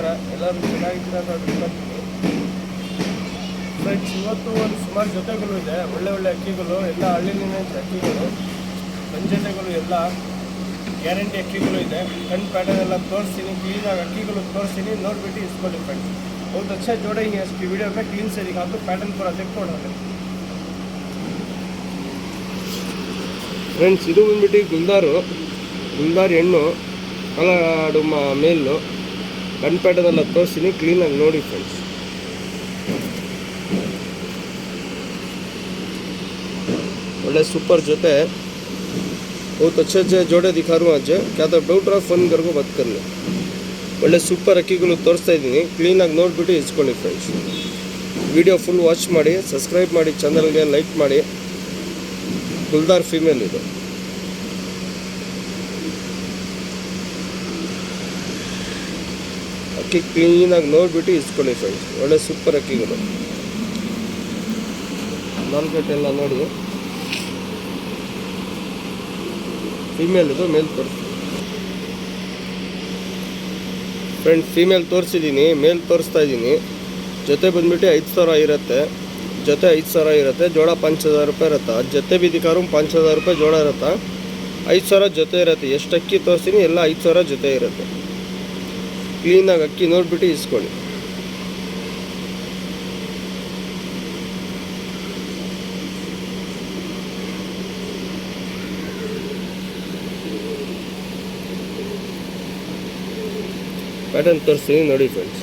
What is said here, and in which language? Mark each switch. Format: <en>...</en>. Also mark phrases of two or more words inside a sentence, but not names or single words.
<kn>ಎಲ್ಲರೂ ಚೆನ್ನಾಗಿದ್ದೀರಾ ಅಂತ ತಿಳ್ಕೊತೀನಿ. ಫ್ರೆಂಡ್ಸ್, ಇವತ್ತು ಒಂದು ಸುಮಾರು ಜೊತೆಗಳು ಇದೆ, ಒಳ್ಳೆ ಅಕ್ಕಿಗಳು, ಎಲ್ಲ ಹಳ್ಳಿಲಿನ ಅಕ್ಕಿಗಳು, ಪಂಚತೆಗಳು ಎಲ್ಲ ಗ್ಯಾರಂಟಿ ಅಕ್ಕಿಗಳು ಇದೆ. ಕಣ್ಣು ಪ್ಯಾಟರ್ನ್ ಎಲ್ಲ ತೋರಿಸ್ತೀನಿ, ಕ್ಲೀನಾಗಿ ಅಕ್ಕಿಗಳು ತೋರಿಸ್ತೀನಿ, ನೋಡಿಬಿಟ್ಟು ಇಸ್ಕೊಳ್ಳಿ ಫ್ರೆಂಡ್ಸ್.</kn> <hi>बहुत अच्छा जोड़े ही है इसकी वीडियो में, क्लीन से दिखा दो, पैटर्न पूरा देखो उन्होंने.</hi> <kn>ಫ್ರೆಂಡ್ಸ್, ಇದು ಬಂದ್ಬಿಟ್ಟು ಗುಲ್ದಾರ್ ಹೆಣ್ಣು, ಕಲಡು ಮೇಲು, ಕಣ್ಪೇಟದೆಲ್ಲ ತೋರಿಸ್ತೀನಿ, ಕ್ಲೀನಾಗಿ ನೋಡಿ ಫ್ರೆಂಡ್ಸ್. ಒಳ್ಳೆ ಸೂಪರ್ ಜೊತೆ,</kn> <hi>बहुत अच्छे जोड़े दिखा रहा हूँ आज. क्या तो डाउट रहा फोन करको बात कर लो.</hi> <kn>ಒಳ್ಳೆ ಸೂಪರ್ ಅಕ್ಕಿಗಳು ತೋರಿಸ್ತಾ ಇದ್ದೀನಿ, ಕ್ಲೀನಾಗಿ ನೋಡಿಬಿಟ್ಟು ಇಸ್ಕೊಳ್ಳಿ ಫ್ರೆಂಡ್ಸ್.</kn> <en>video full watch</en> <kn>ಮಾಡಿ, ಸಬ್ಸ್ಕ್ರೈಬ್ ಮಾಡಿ, ಚಾನಲ್ಗೆ ಲೈಕ್ ಮಾಡಿ. ಗುಲ್ದಾರ್ ಫೀಮೇಲ್ ಇದು. ಅಕ್ಕಿ ಕ್ಲೀನಾಗಿ ನೋಡಿಬಿಟ್ಟು ಇಸ್ಕೊಳ್ಳಿ ಫ್ರೆಂಡ್ಸ್. ಒಳ್ಳೆ ಸೂಪರ್ ಅಕ್ಕಿಗಳು. ಮಾರ್ಕೆಟ್ ಎಲ್ಲ ನೋಡಿ. ಫೀಮೇಲ್ ಇದು, ಮೇಲ್ ತೋರಿಸಿ ಫ್ರೆಂಡ್ಸ್. ಫೀಮೇಲ್ ತೋರಿಸಿದ್ದೀನಿ, ಮೇಲ್ ತೋರಿಸ್ತಾ ಇದ್ದೀನಿ. ಜೊತೆ ಬಂದ್ಬಿಟ್ಟು 5,000 ಇರುತ್ತೆ. ಜೊತೆ 5,000 ಇರುತ್ತೆ, ಜೋಡ 5,000 ರೂಪಾಯಿ ಇರುತ್ತೆ. ಜೊತೆ</kn> <hi>भी दिखा रहा हूँ,</hi> <kn>5,000 ರೂಪಾಯಿ ಜೋಡ ಇರುತ್ತೆ. 5,000 ಜೊತೆ ಇರುತ್ತೆ. ಎಷ್ಟು ಅಕ್ಕಿ ತೋರಿಸ್ತೀನಿ ಎಲ್ಲ 5,000 ಜೊತೆ ಇರುತ್ತೆ. ಕ್ಲೀನಾಗಿ ಅಕ್ಕಿ ನೋಡಿಬಿಟ್ಟು ಇಸ್ಕೊಳ್ಳಿ. ಪ್ಯಾಟರ್ನ್ ತೋರಿಸ್ತೀನಿ ನೋಡಿ ಫ್ರೆಂಡ್ಸ್.</kn>